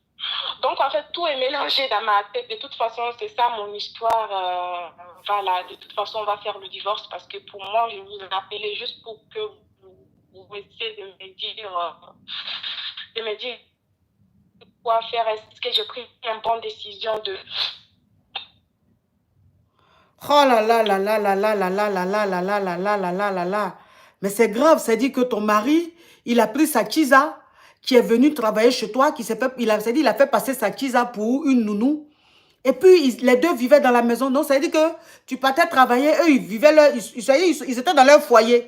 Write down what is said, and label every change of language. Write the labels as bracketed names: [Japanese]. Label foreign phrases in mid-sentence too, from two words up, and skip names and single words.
[French] Donc, en fait, tout est mélangé dans ma tête. De toute façon, c'est ça mon histoire. Voilà, de toute façon, on va faire le divorce parce que pour moi, je vous ai appelé juste pour que vous essayez de me dire quoi faire. Est-ce que j'ai pris une bonne décision de... Oh là là là là là là là là là là là là là là là là là là. Mais c'est grave, c'est dit que ton mari, il a pris sa Kiza, qui est venu travailler chez toi, qui s'est fait, il a fait passer sa Kiza pour une nounou. Et puis, les deux vivaient dans la maison. Donc, ça veut dire que tu partais travailler, eux, ils vivaient ils étaient dans leur foyer.